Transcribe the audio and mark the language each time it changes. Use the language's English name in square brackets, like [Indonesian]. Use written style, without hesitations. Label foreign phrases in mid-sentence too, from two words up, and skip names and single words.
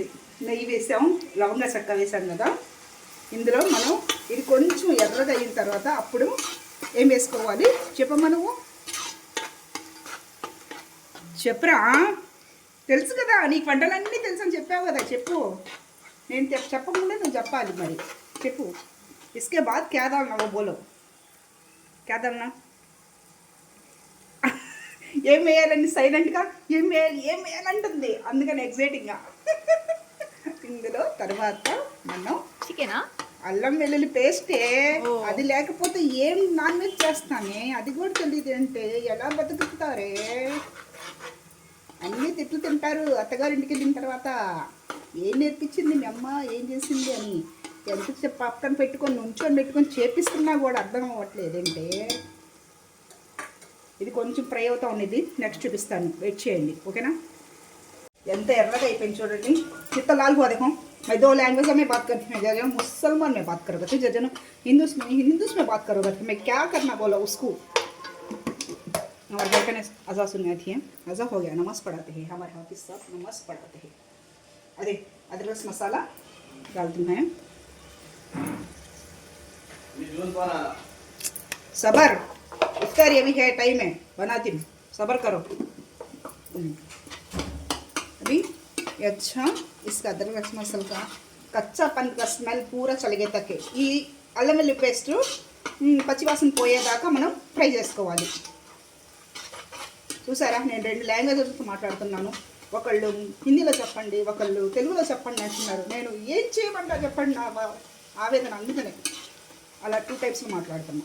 [Telugu] నెయ్యి వేసాం, లవంగా చెక్క వేసాం కదా, ఇందులో మనం ఇది కొంచెం ఎర్రగా అయిన తర్వాత అప్పుడు ఏం వేసుకోవాలి చెప్పమ్మా, నువ్వు చెప్పురా, తెలుసు కదా నీకు వంటలన్నీ తెలుసు అని చెప్పావు కదా, చెప్పు। నేను చెప్పకుండా నువ్వు చెప్పాలి, మరి చెప్పు। [Hindi] इसके बाद क्या डालना, वो बोलो क्या डालना, [Telugu] ఏం వేయాలని సైలెంట్గా ఏం వేయాలంటుంది, అందుకని ఎగ్జైటింగ్గా। ఇందులో తర్వాత మనం చికెనా, అల్లం వెల్లుల్లి పేస్టే, అది లేకపోతే ఏం నాన్ వెజ్ చేస్తానే, అది కూడా తెలియదు అంటే ఎలా బతుకుతారే, అన్నీ తిట్లు తింటారు అత్తగారింటికి వెళ్ళిన తర్వాత, ఏం నేర్పించింది మీ అమ్మ, ఏం చేసింది అని ఎంత పక్కన పెట్టుకొని చేపిస్తున్నా కూడా అర్థం అవ్వట్లేదంటే। ఇది కొంచెం ఫ్రై అవుతా ఉన్నది, నెక్స్ట్ చూపిస్తాను, వెయిట్ చేయండి, ఓకేనా? ఎంత ఎర్రగా అయిపోయింది చూడండి, [Hindi] कितना लाल हुआ देखो। मैं 2 लैंग्वेज में बात करती हूँ, जब मुसलमान में बात करोगे तो जब हिंदूस में बात करोगे तो मैं क्या करना बोला उसको। हमारे घर का अज़ा सुनने थी, अज़ा हो गया, नमाज़ पढ़ाते हैं हमारे हाफिज़ साहब, नमाज़ पढ़ाते हैं। अरे अदरक मसाला डालती हैं, सबर इफ्तार ये भी है, टाइम है, बनाती हूँ, सबर करो। अभी अच्छा इसका अदरक मसाला का कच्चापन का स्मेल पूरा चले तक [Telugu] ఈ అల్లం వెల్లుల్లి పేస్ట్ పచ్చివాసన పోయేదాకా మనం ఫ్రై చేసుకోవాలి। చూసారా, నేను 2 లాంగ్వేజెస్ మాట్లాడుతున్నాను, ఒకళ్ళు హిందీలో చెప్పండి, ఒకళ్ళు తెలుగులో చెప్పండి అంటున్నారు. నేను ఏం చేయమంటా చెప్పండి, నా ఆవేదన అందుకనే అలా 2 టైప్స్లో మాట్లాడుతున్నా.